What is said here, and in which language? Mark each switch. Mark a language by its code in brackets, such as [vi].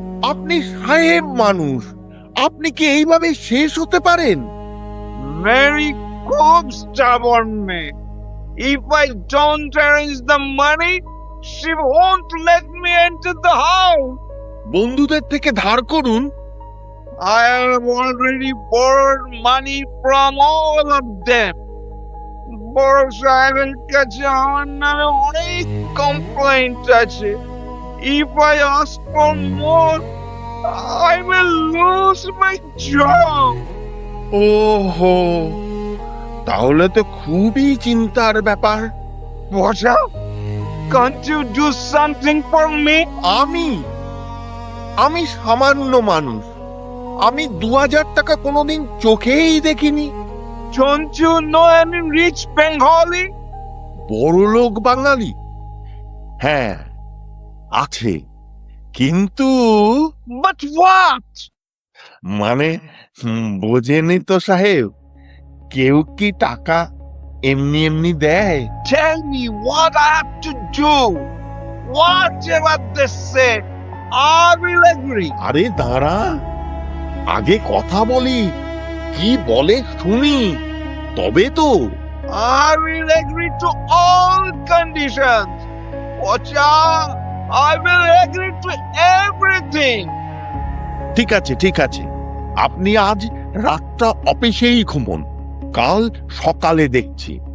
[bn] আপনি সাহেব মানুষ, আপনি কি এইভাবে শেষ হতে পারেন? Mary খুব stubborn মেয়ে. [en] If I don't arrange the money, she won't let me enter the house. [bn] বন্ধুদের থেকে ধার করুন। [en] I have already borrowed money from all of them. [bn] বড় সাহেবের কাছে আমার নামে অনেক কমপ্লেন্ট আছে। [en] If I ask for more, I will lose my job. [bn] ওহো, তাহলে তো খুবই চিন্তার ব্যাপার। [en] Pacha, can't you do something for me? [bn] আমি সামান্য মানুষ, আমি 2000 টাকা কোনোদিন চোখেই দেখিনি। [en] Don't you know any rich Bengali? [bn] বড়লোক বাঙালি? হ্যাঁ আছে, কিন্তু [en] But what? [bn] মানে বোঝেনি তো সাহেব, কেউ কি টাকা এমনি এমনি দেয়? [en] Tell me what I have to do. Whatever they say, I will agree. [bn] আরে দাঁড়া, আগে কথা বলি, কি বলে শুনি, তবে তো। [en] I will agree to all conditions. Pacha, I will agree to everything. [bn] ঠিক আছে ঠিক আছে, আপনি আজ রাতটা অফিসেই ঘুমোন, কাল সকালে দেখছি।